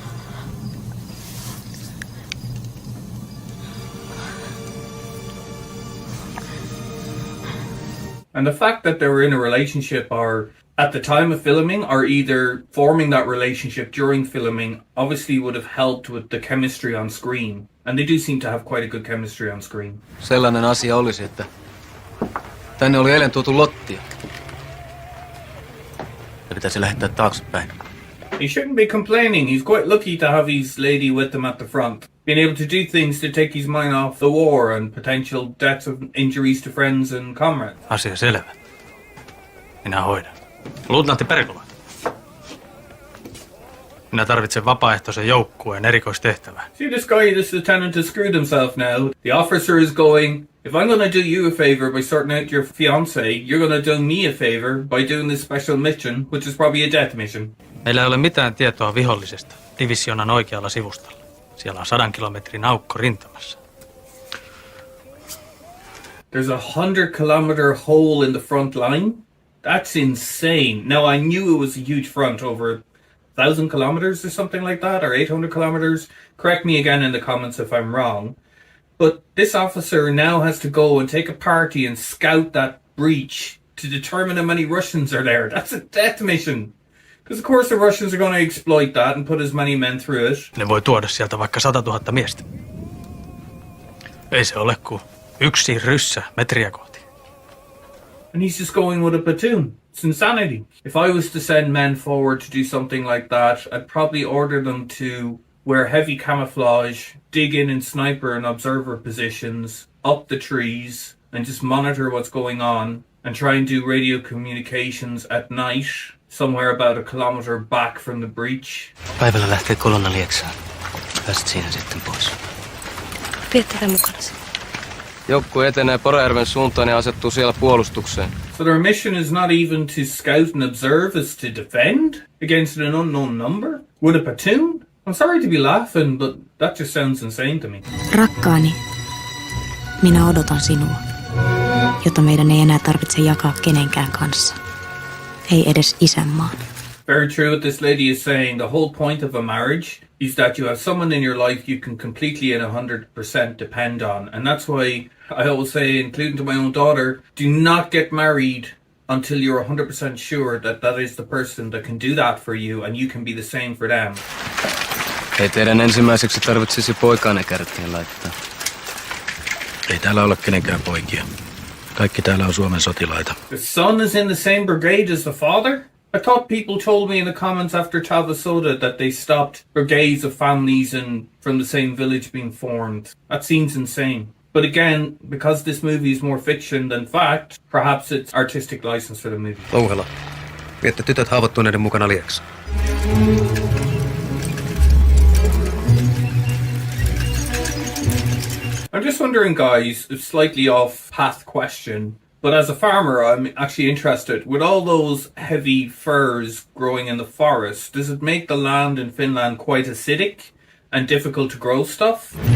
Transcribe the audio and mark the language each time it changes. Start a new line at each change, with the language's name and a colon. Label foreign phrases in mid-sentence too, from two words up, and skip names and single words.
English: And the fact that they were in a relationship or at the time of filming or either forming that relationship during filming obviously would have helped with the chemistry on screen. And they do seem to have quite a good chemistry on screen.
Finnish: Sellainen asia olisi, että tänne oli eilen tuotu lottia. Ja pitäisi lähettää taaksepäin.
English: He shouldn't be complaining. He's quite lucky to have his lady with him at the front. Being able to do things to take his mind off the war and potential deaths of injuries to friends and comrades.
Finnish: Asia selvä. Minä hoidan. Luutnantti Perkola. Minä tarvitsen vapaaehtoisen joukkueen erikoistehtävää.
English: See this guy, this lieutenant has screwed himself now. The officer is going, if I'm going to do you a favour by sorting out your fiancé, you're going to do me a favour by doing this special mission, which is probably a death mission.
Finnish: Meillä ei ole mitään tietoa vihollisesta divisionan oikealla sivustalla. Siellä on 100 kilometrin aukko rintamassa.
English: There's a 100-kilometer hole in the front line? That's insane. Now, I knew it was a huge front, over 1,000 kilometers or something like that, or 800 kilometers. Correct me again in the comments if I'm wrong. But this officer now has to go and take a party and scout that breach to determine how many Russians are there. That's a death mission. Because of course the Russians are going to exploit that and put as many men through it.
Finnish: Ne voi tuoda sieltä vaikka 100 000 miestä. Ei se ole kuin yksi ryssä metriä kohti.
English: And he's just going with a platoon. It's insanity. If I was to send men forward to do something like that, I'd probably order them to wear heavy camouflage, dig in sniper and observer positions, up the trees, and just monitor what's going on, and try and do radio communications at night, somewhere about a kilometer back from the breach.
Finnish: Päivällä lähtee kolonna Lieksaan. Pääset siinä sitten pois. Pidä tätä mukanasi. Joukkue etenee Porajärven suuntaan ja asettuu siellä puolustukseen.
English: So their mission is not even to scout and observe, it's to defend against an unknown number? With a platoon? I'm sorry to be laughing, but that just sounds insane to me.
Finnish: Rakkaani, minä odotan sinua, jota meidän ei enää tarvitse jakaa kenenkään kanssa. ei edes isänmaan.
English: Very true what this lady is saying. The whole point of a marriage is that you have someone in your life you can completely and 100% depend on. And that's why I always say, including to my own daughter, do not get married until you're 100% sure that that is the person that can do that for you and you can be the same for them.
Finnish: Ei teidän ensimmäiseksi tarvitsisi poikaanne kärttiin laittaa. Ei täällä ole kenenkään poikia. Kaikki täällä on Suomen sotilaita.
English: The son is in the same brigade as the father? I thought people told me in the comments after Tavasoda that they stopped brigades of families and from the same village being formed. That seems insane. But again, because this movie is more fiction than fact, perhaps it's artistic license for the movie.
Finnish: Louhela, viette tytöt haavoittuneiden mukana lieksi.
English: I'm just wondering, guys, a slightly off-path question, but as a farmer, I'm actually interested. With all those heavy firs growing in the forest, does it make the land in Finland quite acidic and difficult to grow stuff?